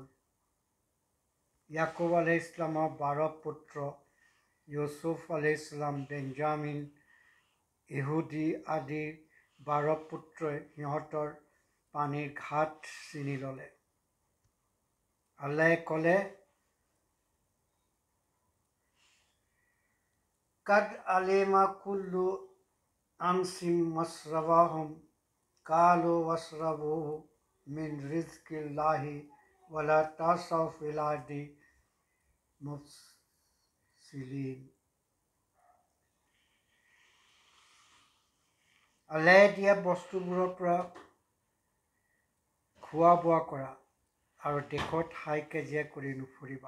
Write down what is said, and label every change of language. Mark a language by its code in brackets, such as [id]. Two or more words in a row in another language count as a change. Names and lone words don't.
[as] ইয়াকুব আলাইহিছ ইছলামৰ 12 পুত্ৰ, ইউছুফ [ar] عليه السلام, [as] বেঞ্জামিন, ইহুদী আদি 12 পুত্ৰই সিহঁতৰ পানীৰ ঘাট চিনি ল'লে। আল্লাহে ক'লে, [ar] قد علم كل أناس مشربهم كلوا واشربوا من رزق الله ولا تعثوا في الأرض مفسدين. [as] আল্লাহে দিয়া বস্তুবোৰৰ পৰা খোৱা বোৱা কৰা আৰু দেশত হাই কাজিয়া কৰি নুফুৰিবা।